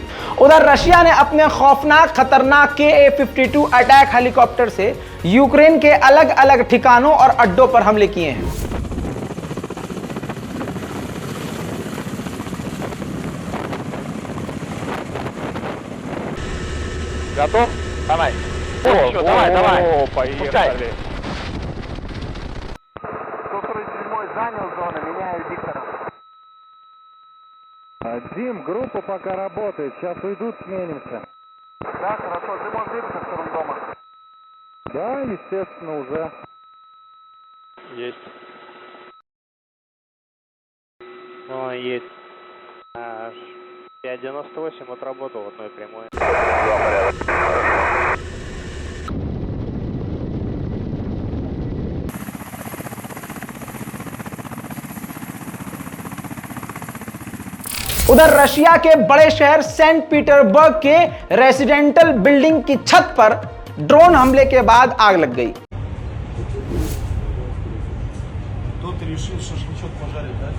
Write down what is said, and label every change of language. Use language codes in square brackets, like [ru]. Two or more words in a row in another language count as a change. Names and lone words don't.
[hi] उधर रशिया ने अपने खौफनाक खतरनाक KA-52 [en] attack helicopter [hi] से यूक्रेन के अलग अलग ठिकानों और अड्डों पर हमले किए हैं। [ru] Готов? Давай. О, давай. Пускай. 147 занял зону, меняю диктора. Дим, группа пока работает, сейчас уйдут, сменимся. Да, хорошо, ты можешь двигаться в сторону дома? Да, естественно, уже. Есть. Ну, есть. 5.98 отработал в одной прямой. [hi] उधर रशिया के बड़े शहर सेंट पीटर्सबर्ग के [en] residential building [hi] की छत पर ड्रोन हमले के बाद आग लग गई। [ru] Тут решил шашлычок пожарить, да?